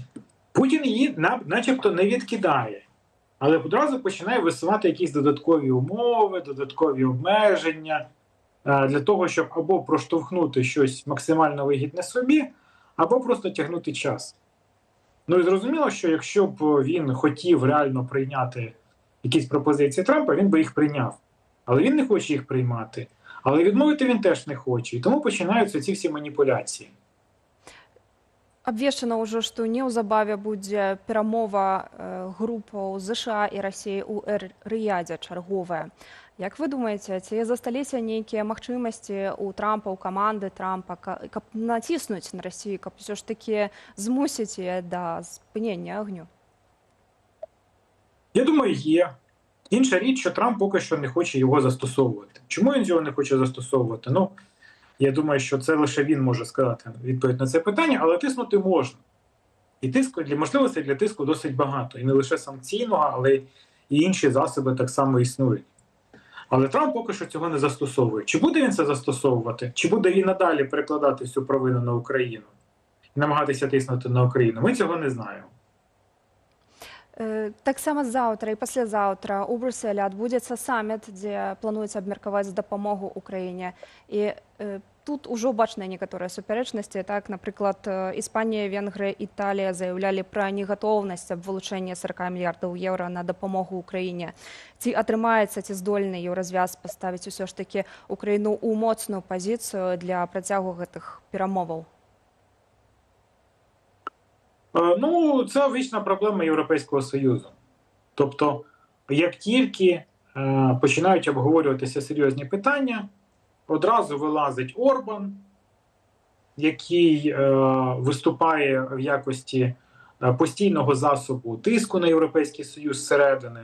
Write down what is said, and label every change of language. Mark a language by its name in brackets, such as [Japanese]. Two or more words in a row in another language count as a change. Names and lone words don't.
[Ukrainian] Путін її начебто не відкидає, але одразу починає висувати якісь додаткові умови, додаткові обмеження, для того, щоб або проштовхнути щось максимально вигідне собі, або просто тягнути час. Ну і зрозуміло, що якщо б він хотів реально прийняти якісь пропозиції Трампа, він би їх прийняв. Але він не хоче їх приймати. Але відмовити він теж не хоче. І тому починаються ці всі маніпуляції. [Belarusian] Абвешчана ўжо, што неўзабаве будзе перамова групаў ЗША і Расіі ў Рыядзе чарговая. Як вы думаеце, ці засталіся нейкія магчымасці у Трампа, у каманды Трампа, каб націснуць на Расію, каб усё ж такі змусіць яе да спынення агню? [Ukrainian] Я думаю, є. Інша річ, що Трамп поки що не хоче його застосовувати. Чому він його не хоче застосовувати? Ну, я думаю, що це лише він може сказати відповідь на це питання, але тиснути можна. І можливостей для тиску досить багато. І не лише санкційного, але і інші засоби так само існують. Але Трамп поки що цього не застосовує. Чи буде він це застосовувати? Чи буде він надалі перекладати всю провину на Україну? І намагатися тиснути на Україну? Ми цього не знаємо. [Belarusian] Так само заўтра і паслязаўтра у Брюсселі адбудзецца саміт, дзе плануецца абмеркаваць дапамогу Украіне. І тут ужо бачныя некаторыя супярэчнасці. Так, напрыклад, Іспанія, Венгрыя, Італія заяўлялі пра негатоўнасць аб вылучэнні 40 мільярдаў еўра на дапамогу Украіне. Ці атрымаецца, ці здольны еўразвяз паставіць усё ж такі Украіну ў моцную пазіцыю для працягу гэтых перамоваў? [Ukrainian] Ну, це вічна проблема Європейського Союзу. Тобто, як тільки починають обговорюватися серйозні питання, одразу вилазить Орбан, який виступає в якості постійного засобу тиску на Європейський Союз зсередини.